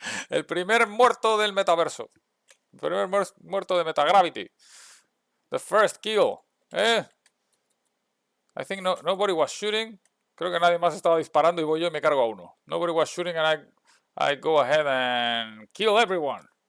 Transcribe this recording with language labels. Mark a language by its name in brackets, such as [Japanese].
[Spanish] El primer muerto del metaverso. El primer muerto de Metagravity. [English] The first kill. I think nobody was shooting. [Spanish] Creo que nadie más estaba disparando y voy yo y me cargo a uno. [English] Nobody was shooting and I go ahead and kill everyone.